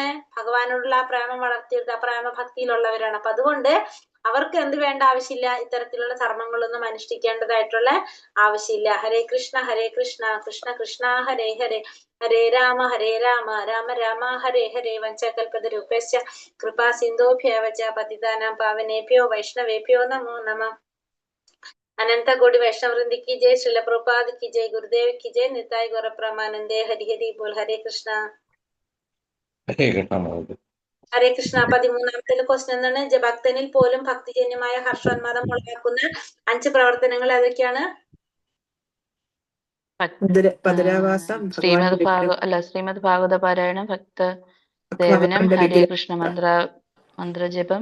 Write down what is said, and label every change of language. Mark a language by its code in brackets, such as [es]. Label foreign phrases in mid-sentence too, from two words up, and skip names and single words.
[ml] ഭഗവാനോടുള്ള ആ പ്രേമം വളർത്തിയെടുത്ത ആ പ്രേമഭക്തിയിലുള്ളവരാണ്. അപ്പൊ അതുകൊണ്ട് അവർക്ക് എന്ത് വേണ്ട ആവശ്യമില്ല? ഇത്തരത്തിലുള്ള ധർമ്മങ്ങളൊന്നും അനുഷ്ഠിക്കേണ്ടതായിട്ടുള്ള ആവശ്യമില്ല. [sa] ഹരേ കൃഷ്ണ കൃഷ്ണ കൃഷ്ണ ഹരേ ഹരേ, ഹരേ രാമ രാമ രാമ ഹരേ ഹരേ. വഞ്ചകൽപതരൂപശ്ച കൃപാ സിന്ധോഭ്യവ ച പതിതാനാം പാവനേഭ്യോ വൈഷ്ണവേഭ്യോ നമോ നമഃ. [hi] अनंत कोटि वैष्णव वृंद की जय, श्रील प्रभुपाद की जय, गुरुदेव की जय, निताय गौर प्रमानंदे. हरि हरि बोल. [sa] हरे कृष्ण. ഹരേ കൃഷ്ണ. [ml] 13-ാമത്തെ ക്വസ്റ്റ്യൻ എന്താണ്? ഭക്തനിൽ പോലും ഭക്തിജന്യമായ ഹർഷോന്മാദം ഉളവാക്കുന്ന 5 പ്രവർത്തനങ്ങൾ ഏതൊക്കെയാണ്? ശ്രീമദ് ഭാഗവത പാരായണം, ഭക്ത സേവനം, ഹരേ കൃഷ്ണ മന്ത്രജപം,